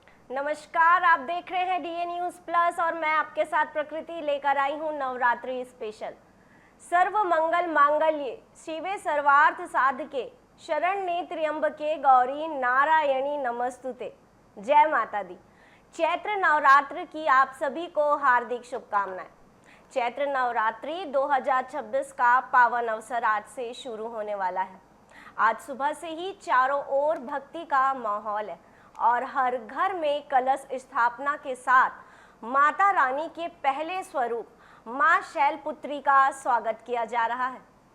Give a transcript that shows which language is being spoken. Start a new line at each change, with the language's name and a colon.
Hindi: नमस्कार, आप देख रहे हैं डीए न्यूज प्लस और मैं आपके साथ प्रकृति लेकर आई हूं नवरात्रि स्पेशल।
Sanskrit: सर्व मंगल मांगल्ये शिवे सर्वार्थ साधके शरण्ये त्र्यंबके गौरी नारायणी नमस्तुते।
Hindi: जय माता दी। चैत्र नवरात्र की आप सभी को हार्दिक शुभकामनाएं। चैत्र नवरात्रि 2026 का पावन अवसर आज से शुरू होने वाला है। आज सुबह से ही चारों ओर भक्ति का माहौल है और हर घर में कलश स्थापना के साथ माता रानी के पहले स्वरूप मां शैलपुत्री का स्वागत किया जा रहा है।